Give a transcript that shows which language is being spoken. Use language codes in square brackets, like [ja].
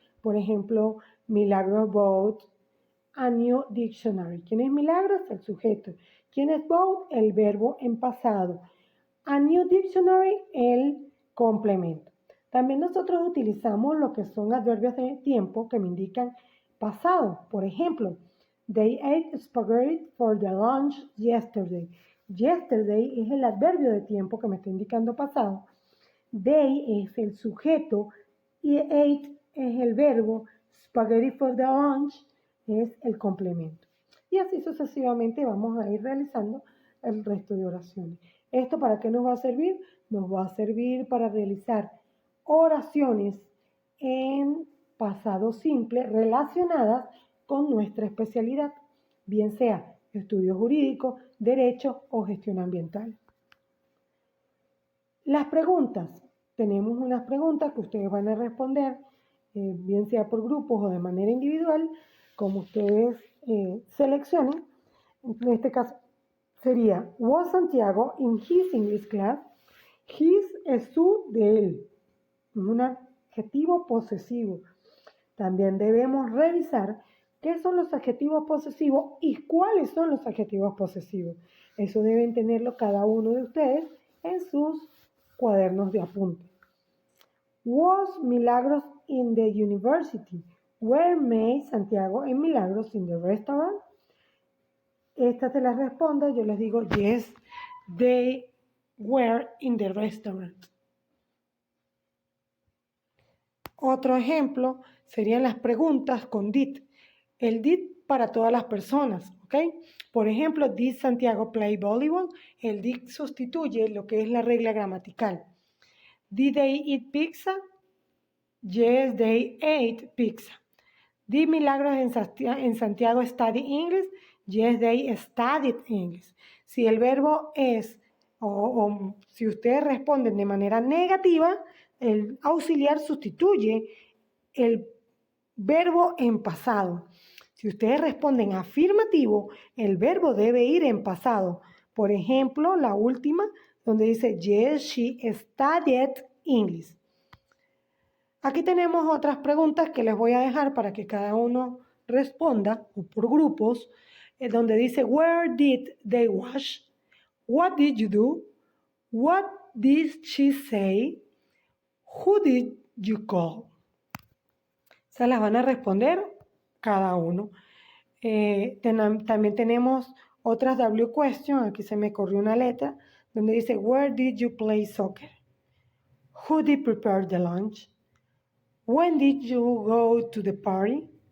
[es] Por ejemplo, [en] Milagros bought a new dictionary. [es] ¿Quién es Milagros? El sujeto. ¿Quién es bought? El verbo en pasado. [en] A new dictionary, [es] el complemento. También nosotros utilizamos lo que son adverbios de tiempo que me indican pasado. Por ejemplo, [en] they ate spaghetti for the lunch yesterday. [es] Yesterday es el adverbio de tiempo que me está indicando pasado. They es el sujeto y ate es el verbo. [en] Spaghetti for the lunch [es] es el complemento. Y así sucesivamente vamos a ir realizando el resto de oraciones. ¿Esto para qué nos va a servir? Nos va a servir para realizar oraciones en pasado simple relacionadas con nuestra especialidad, bien sea estudio jurídico, derecho o gestión ambiental. Las preguntas. Tenemos unas preguntas que ustedes van a responder, bien sea por grupos o de manera individual, como ustedes seleccionen. En este caso sería, [en] was Santiago in his English class? [es] His es su, de él. Un adjetivo posesivo. También debemos revisar qué son los adjetivos posesivos y cuáles son los adjetivos posesivos. Eso deben tenerlo cada uno de ustedes en sus cuadernos de apuntes. [en] Was Milagros in the university? Were May, Santiago and Milagros in the restaurant? [es] Esta se las respondo, yo les digo, [en] yes, they were in the restaurant. [es] Otro ejemplo serían las preguntas con did. El did para todas las personas, ¿ok? Por ejemplo, [en] did Santiago play volleyball? [es] El did sustituye lo que es la regla gramatical. [en] Did they eat pizza? Yes, they ate pizza. Did Milagros en Santiago study English? Yes, they studied English. [es] Si el verbo es, o si ustedes responden de manera negativa, el auxiliar sustituye el verbo en pasado. Si ustedes responden afirmativo, el verbo debe ir en pasado. Por ejemplo, la última, donde dice, [en] yes, she studied English. [es] Aquí tenemos otras preguntas que les voy a dejar para que cada uno responda por grupos, donde dice, [en] where did they wash? What did you do? What did she say? Who did you call? [es] Se las van a responder cada uno. También tenemos otras W question, aquí se me corrió una letra, donde dice, [en] where did you play soccer? Who did prepare the lunch? When did you go to the party?